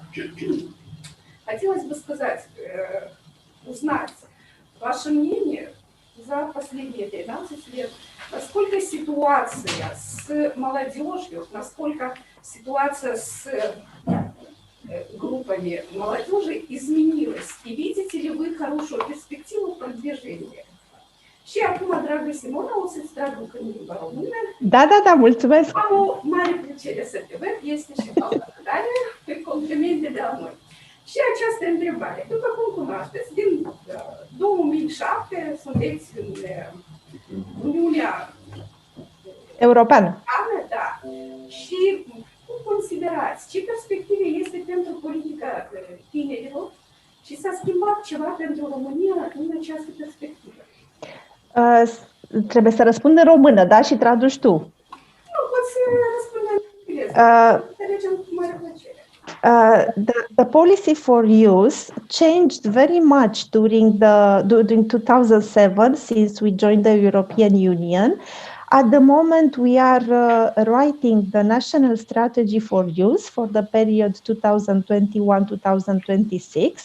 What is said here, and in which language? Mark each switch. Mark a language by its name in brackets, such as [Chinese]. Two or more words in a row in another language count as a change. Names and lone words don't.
[Russian] Хотелось бы узнать ваше мнение за последние 13 лет, насколько ситуация с молодежью, насколько ситуация с группами молодежи изменилась. И видите ли вы хорошую перспективу продвижения? [Romanian] Și acum, dragă Simona, o să-ți traduc în limba română. Da, mulțumesc. Am o mare plăcere să te văd, este și facultare pe complemente de la noi. Și această întrebare, după cum cunoașteți, din 2007 sunteți în Uniunea Europeană. Da. Și cum considerați, ce perspective este pentru politica tinerilor și s-a schimbat ceva pentru România în această perspectivă? Trebuie să răspund în română, da? Și traduci tu. Nu, poți să răspund în engleză. Înțelegem cu mare plăcere. [English] The policy for youth changed very much during 2007 since we joined the European Union. At the moment, we are writing the national strategy for youth for the period 2021-2026.